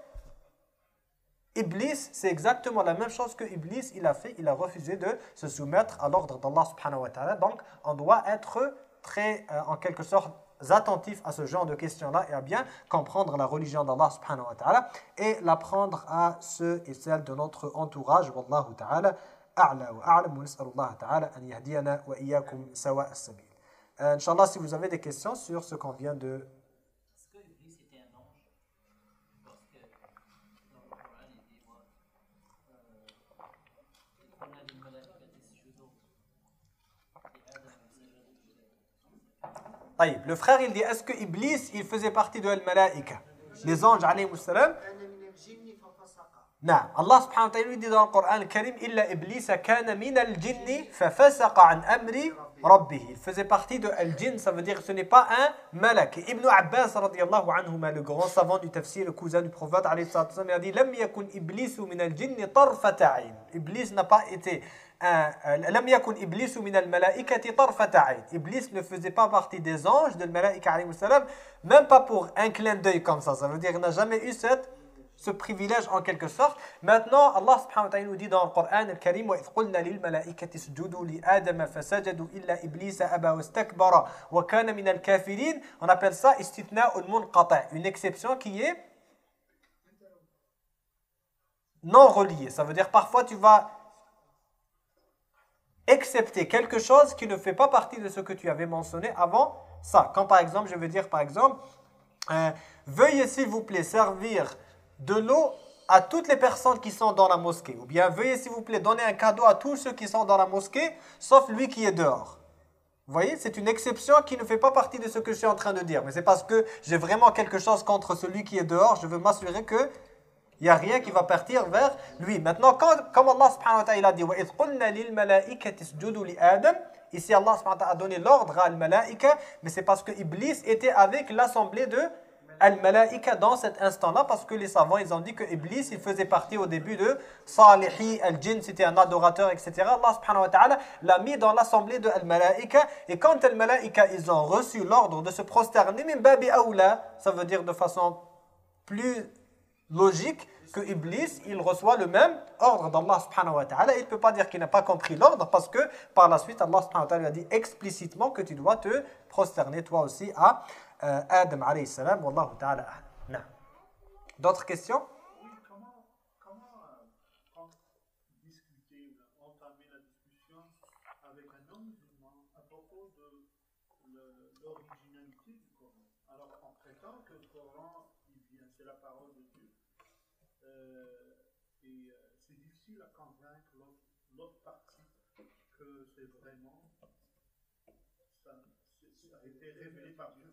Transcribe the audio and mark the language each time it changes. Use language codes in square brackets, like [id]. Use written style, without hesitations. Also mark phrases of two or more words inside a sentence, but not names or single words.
[fr] Iblis, c'est exactement la même chose que Iblis, il a fait, il a refusé de se soumettre à l'ordre d'Allah [ar] سبحانه وتعالى. [fr] Donc, on doit être très, en quelque sorte, attentif à ce genre de questions-là et à bien comprendre la religion d'Allah [ar] سبحانه وتعالى [fr] et l'apprendre à ceux et celles de notre entourage. [ar] والله تعالى أعلى وأعلم ونسأل الله تعالى أن يهدينا وإياكم سواء السبيل. [fr] Inch'Allah, si vous avez des questions sur ce qu'on vient de... Est-ce que Iblis était un ange? Parce que dans le Coran, il dit Le frère, il dit, est-ce que Iblis, il faisait partie de Al-Malaika? Les anges, [ar] عليه السلام. Non, Allah سبحانه وتعالى [fr] dit dans le Coran [ar] al-Karim, إلا إبليس كان من الجن ففسق عن أمر ربه. [fr] Il faisait partie de al-jinn, ça veut dire que ce n'est pas un malak. Ibn Abbas [ar] رضي الله عنهما, [fr] le grand savant du tafsir, le cousin du prophète [ar] عليه الصلاة والسلام, [fr] il a dit [ar] لم يكن إبليس من الجن طرفة عين. Iblis [fr] n'a pas été [ar] لم يكن إبليس من الملائكة طرفة عين. [fr] Iblis ne faisait pas partie des anges de al-malaika [ar] عليه السلام, [fr] même pas pour un clin d'œil comme ça. Ça veut dire qu'il n'a jamais eu ce privilège en quelque sorte. [ar] Maintenant, Allah سبحانه وتعالى [fr] nous dit dans le Coran al-Karim [ar] وَإِذْ قُلْنَا لِلْمَلَائِكَةِ اسْجُدُوا لِآدَمَ فَسَجَدُوا إِلَّا إِبْلِيسَ أَبَى وَاسْتَكْبَرَ وَكَانَ مِنَ الْكَافِرِينَ. [fr] On appelle ça [ar] استثناء منقطع', [fr] une exception qui est non reliée. Ça veut dire parfois tu vas accepter quelque chose qui ne fait pas partie de ce que tu avais mentionné avant ça. Quand par exemple, je veux dire par exemple, veuillez s'il vous plaît servir de l'eau à toutes les personnes qui sont dans la mosquée. Ou bien veuillez s'il vous plaît donner un cadeau à tous ceux qui sont dans la mosquée, sauf lui qui est dehors. Vous voyez, c'est une exception qui ne fait pas partie de ce que je suis en train de dire. Mais c'est parce que j'ai vraiment quelque chose contre celui qui est dehors. Je veux m'assurer qu'il n'y a rien qui va partir vers lui. Maintenant, comme [ar] Allah سبحانه وتعالى [fr] a dit [ar] وَإِذْ قُلْنَا لِلْمَلَائِكَةِ اسْجُدُوا لِآدَمَ. [fr] Ici, Allah [ar] سبحانه وتعالى [fr] a donné l'ordre à al-malaika, mais c'est parce que Iblis était avec l'assemblée de Al-Malaika dans cet instant-là, parce que les savants ils ont dit que Iblis il faisait partie au début de [ar] صالحي الجن, [fr] c'était un adorateur, etc. Allah [ar] سبحانه وتعالى [fr] l'a mis dans l'assemblée de Al-Malaika, et quand Al-Malaika ils ont reçu l'ordre de se prosterner, [ar] من باب أولى, [fr] ça veut dire de façon plus logique que Iblis il reçoit le même ordre d'Allah [ar] سبحانه وتعالى. [fr] Il ne peut pas dire qu'il n'a pas compris l'ordre, parce que par la suite Allah [ar] سبحانه وتعالى [fr] a dit explicitement que tu dois te prosterner toi aussi à Adam [ar] عليه السلام والله تعالى أعلم. [fr] D'autres questions? Oui, comment discuter, entamer la discussion avec un non-musulman à propos de l'originalité du Coran? Alors, en prétend que le Coran, c'est la parole de Dieu, et c'est difficile à convaincre l'autre partie que c'est vraiment, ça a été révélé par Dieu.